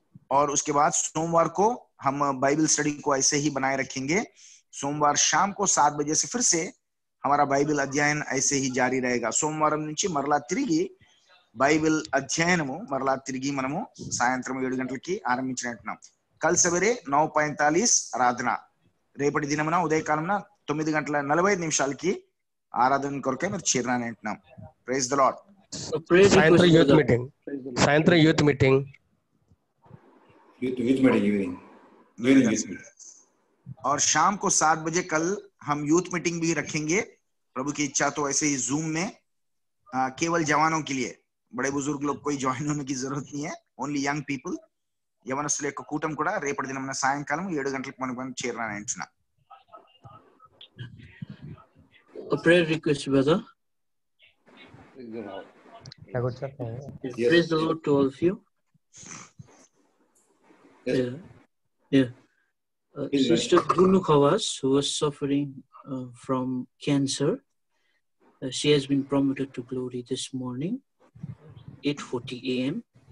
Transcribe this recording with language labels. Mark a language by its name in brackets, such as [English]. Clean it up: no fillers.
[Hindi] और उसके बाद सोमवार को हम बाइबल स्टडी को ऐसे ही बनाए रखेंगे। सोमवार शाम को 7 बजे से फिर से हमारा बाइबल अध्ययन ऐसे ही जारी रहेगा। [Telugu] सोमवार నుంచి మరలా తిరిగి బైబిల్ అధ్యయనము మరలా తిరిగి మనము సాయంత్రం 7 గంటలకి ఆరంభించినట్టున్నాం। [Hindi] కల్ సవేరే [Telugu] 9:45 ఆరాధన, రేపటి దినమున ఉదయకాలమున 9:45 ఆరాధన కొరకే మీరు చేరాలని అంటున్నాం। [English] Praise the lord. [Telugu] సాయంత్రం యూత్ మీటింగ్, సాయంత్రం youth meeting, [English] youth meeting evening [Hindi] और शाम को 7 बजे कल हम यूथ मीटिंग भी रखेंगे। प्रभु की इच्छा तो ऐसे ही जूम में केवल जवानों के लिए, बड़े बुजुर्ग लोग कोई ज्वाइन होने की जरूरत नहीं है, [English] Only young people. [Telugu] యవనస్తుల యొక్క కూటం కూడా రేపటి దినం సాయంకాలం 7 గంటలకు మనం చేరాలని అంటున్నా। [English] A prayer request, brother. Praise the Lord to all of you. Yes. Sister Bunu Khawas, who was suffering from cancer, she has been promoted to glory this morning, 8:40 a.m.